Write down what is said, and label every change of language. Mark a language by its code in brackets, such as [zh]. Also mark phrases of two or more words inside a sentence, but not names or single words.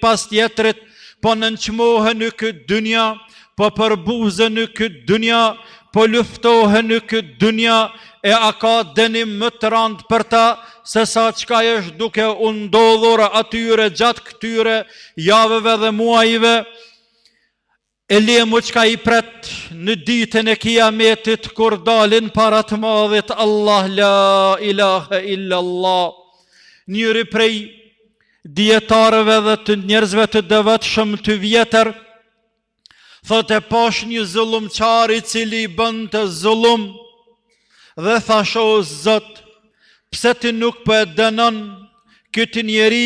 [sq] pas tjetrit, po nënçmohen në këtë dynja, po përbuzen në këtë dynja, po luftohen në këtë dynja, e a ka dënim më të rëndë për ta, se sa çka është duke u ndodhur atyre gjatë këtyre javëve dhe muajve, e lemu çka I pret në ditën e kiametit, kur dalin para të Madhit Allah, [ar] لا إله إلا الله. [sq] Njëri prej dietarëve dhe të njerëzve të devotshëm të vjetër, thotë pash një zullumçar I cili bënte zullum, dhe thash o Zot, pse ti nuk po e dënon këtë njeri?